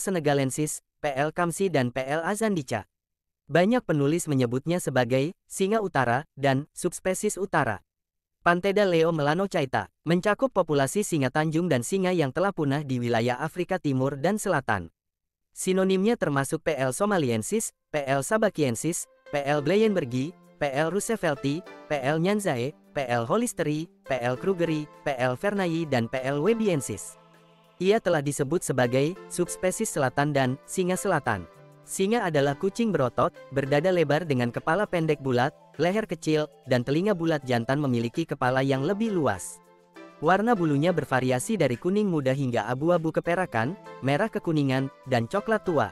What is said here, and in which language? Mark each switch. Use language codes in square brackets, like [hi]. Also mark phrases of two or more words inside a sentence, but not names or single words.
[id] senegalensis, PL kamsi dan PL azandica. Banyak penulis menyebutnya sebagai singa utara dan subspesies utara. Panthera leo melanochaeta mencakup populasi singa tanjung dan singa yang telah punah di wilayah Afrika Timur dan Selatan. Sinonimnya termasuk PL somaliensis, PL sabakiensis, PL bleienbergi, PL roosevelti, PL nyanzae, PL hollisteri, PL krugeri, PL vernayi dan PL webiensis. Ia telah disebut sebagai subspesies selatan dan singa selatan. Singa adalah kucing berotot, berdada lebar dengan kepala pendek bulat, leher kecil, dan telinga bulat. Jantan memiliki kepala yang lebih luas. Warna bulunya bervariasi dari kuning muda hingga abu-abu keperakan, merah kekuningan, dan coklat tua.